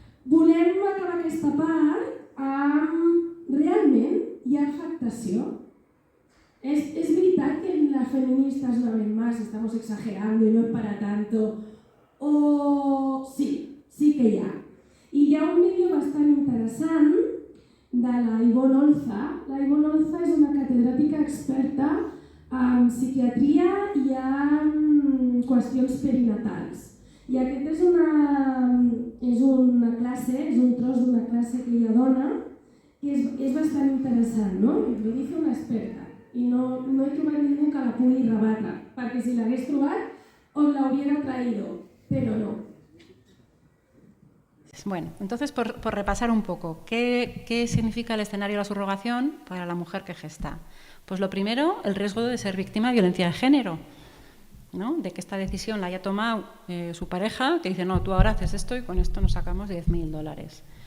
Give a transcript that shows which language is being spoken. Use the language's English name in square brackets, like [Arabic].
[Catalan] Volem acabar aquesta part amb realment hi ha afectació. Es veritat que [Spanish] las feministas no ven más, estamos exagerando y no es para tanto, [Catalan] o sí que hi ha. I hi ha un vídeo bastant interessant de la Ivonne Olza. La Ivonne Olza és una catedràtica experta en psiquiatria i en qüestions perinatals. I aquest és una classe, és un tros d'una classe que ella dona, que és bastant interessant, no? [Spanish] Lo dice una experta. [Catalan] I no he trobat ningú que la pugui rebatre, perquè si l'hagués trobat, [Spanish] os la hubiera traído, pero no. Bueno, entonces por repasar un poco, ¿qué significa el escenario de la subrogación para la mujer que gesta? Pues lo primero, el riesgo de ser víctima de violencia de género, ¿no? De que esta decisión la haya tomado su pareja, que dice, no, tú ahora haces esto y con esto nos sacamos $10.000.